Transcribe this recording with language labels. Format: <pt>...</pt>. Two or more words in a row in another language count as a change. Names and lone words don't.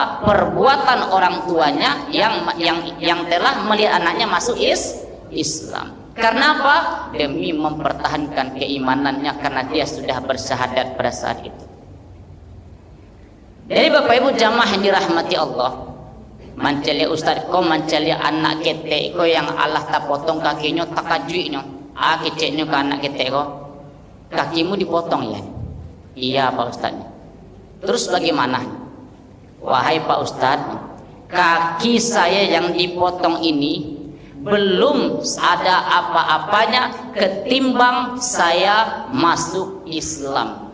<id>Perbuatan orang tuanya yang telah melihat anaknya masuk Islam. Karena apa? Demi mempertahankan keimanannya karena dia sudah bersyahadat pada saat itu. Jadi Bapak Ibu jamaah yang dirahmati Allah,</id> <min>mencari ustaz ko, mencari anak ketek ko yang Allah tak potong kakinya, tak kajuinya, keceknya ke anak ketek ko,</min> <id>kakimu dipotong ya? Iya Pak Ustaz. Terus bagaimana? Wahai Pak Ustaz, kaki saya yang dipotong ini belum ada apa-apanya ketimbang saya masuk Islam.</id>